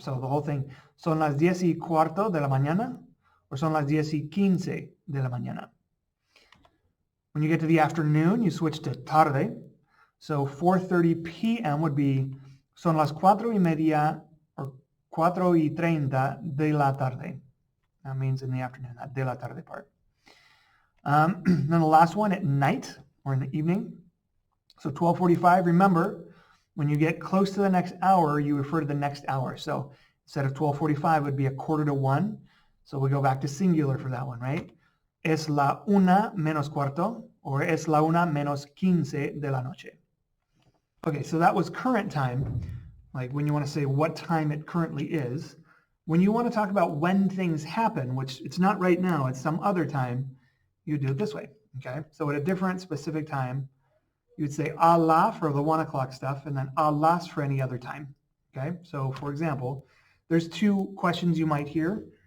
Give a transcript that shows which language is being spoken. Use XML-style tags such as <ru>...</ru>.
<en>So the whole thing,</en> <es>son las 10:15 de la mañana, or son las 10:15 de la mañana.</es> <en>When you get to the afternoon, you switch to tarde. So 4:30 p.m. would be</en> <es>son las 4:30 or 4:30 de la tarde.</es> <en>That means in the afternoon, that</en> <es>de la tarde</es> <en>part. Then the last one at night or in the evening. So 12:45, remember, when you get close to the next hour, you refer to the next hour. So instead of 12:45, it would be 1:45. So we go back to singular for that one, right?</en> <es>Es la una menos cuarto, or es la una menos quince de la noche.</es> <en>Okay, so that was current time, like when you want to say what time it currently is. When you want to talk about when things happen, which it's not right now, it's some other time, you do it this way, okay? So at a different specific time, you would say a la for the 1 o'clock stuff, and then a las for any other time, okay? So for example, there's 2 questions you might hear</en>